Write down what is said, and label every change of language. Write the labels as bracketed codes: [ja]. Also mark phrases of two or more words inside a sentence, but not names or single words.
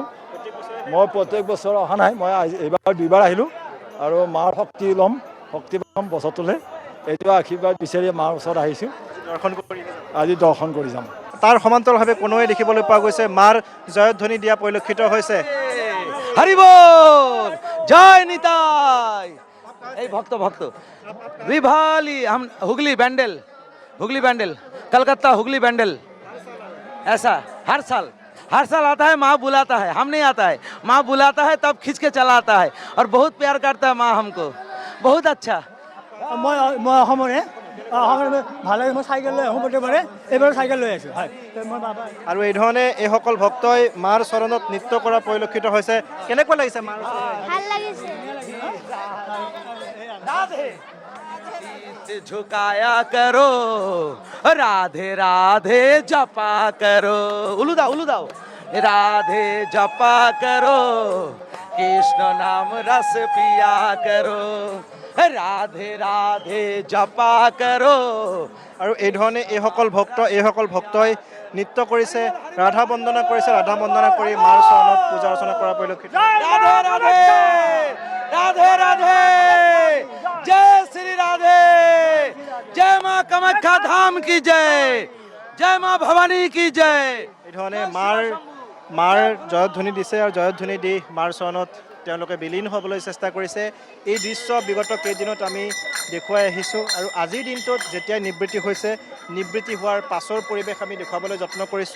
[as] মই প্ৰত্যেক বছৰ অহা নাই, মই এইবাৰ 2বাৰ আহিলোঁ আৰু মাৰ শক্তি ল'ম, শক্তি পাম বছৰটোলৈ। এইটো আশীৰ্বাদ বিচাৰি মাৰ ওচৰত আহিছোঁ। আজি দৰ্শন কৰি যাম। তাৰ সমান্তৰালভাৱে কোনোৱে দেখিবলৈ পোৱা গৈছে মাৰ জয়ধ্বনি দিয়া পৰিলক্ষিত হৈছে। হৰি বল, জয় নিতাই। এই ভক্ত [hi] विभाली, हम हुगली बैंडल, कलकत्ता हुगली बैंडल, ऐसा हर साल हर साल आता है, माँ बुलाता है, हम नहीं आता है, माँ बुलाता है तब खींच के चला आता है और बहुत प्यार करता है माँ हमको, बहुत अच्छा। [as] মই অসমৰে ভাল লাগে। মই চাইকেল লৈ আহোঁ প্ৰত্যেকবাৰে, এইবাৰ চাইকেল লৈ আহিছোঁ। হয়, মই বাবা আৰু এই ধৰণে এইসকল ভক্তই মাৰ চৰণত নৃত্য কৰা পৰিলক্ষিত হৈছে। কেনেকুৱা লাগিছে মাৰ ওচৰত আহি? ভাল লাগিছে। [hi] शीश झुकाया करो, राधे राधे जपा करो, उलू दाओ, राधे जपा करो, कृष्ण नाम रस पिया करो, राधे राधे जपा करो। [as] আৰু এই ধৰণে এইসকল ভক্তই নৃত্য কৰিছে, ৰাধা বন্দনা কৰিছে, ৰাধা বন্দনা কৰি মাৰ চৰণত পূজা অৰ্চনা কৰা পৰিলক্ষিত। [hi] राधे राधे राधे राधे, जय श्री राधे, जय माँ कामाख्या धाम की जय, जय माँ भवानी की जय। [as] এই ধৰণে মাৰ জয়ধ্বনি দিছে আৰু জয়ধ্বনি দি মাৰ চৰণত তেওঁলোকে বিলীন হ'বলৈ চেষ্টা কৰিছে। এই দৃশ্য বিগত কেইদিনত আমি দেখুৱাই আহিছোঁ আৰু আজিৰ দিনটোত যেতিয়াই নিবৃত্তি হৈছে, নিবৃত্তি হোৱাৰ পাছৰ পৰিৱেশ আমি দেখুৱাবলৈ যত্ন কৰিছোঁ।